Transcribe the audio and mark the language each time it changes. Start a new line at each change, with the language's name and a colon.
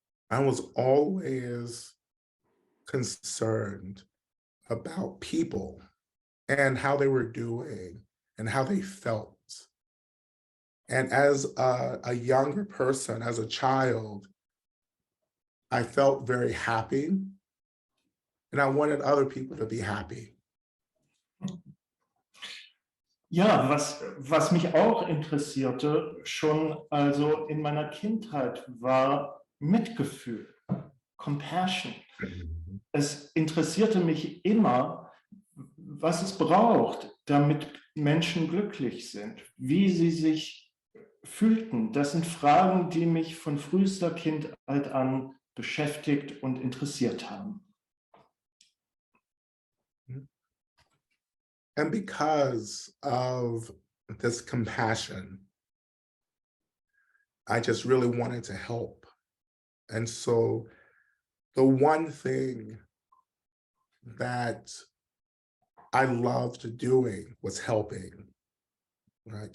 English: I was always concerned about people and how they were doing and how they felt. And as a younger person, as a child, I felt very happy, and I wanted other people to be happy.
German: Ja, was mich auch interessierte, schon also in meiner Kindheit, war Mitgefühl, Compassion. Es interessierte mich immer, was es braucht, damit Menschen glücklich sind, wie sie sich fühlten. Das sind Fragen, die mich von frühester Kindheit an beschäftigt und interessiert haben.
English: And because of this compassion, I just really wanted to help. And so the one thing that I loved doing was helping, right?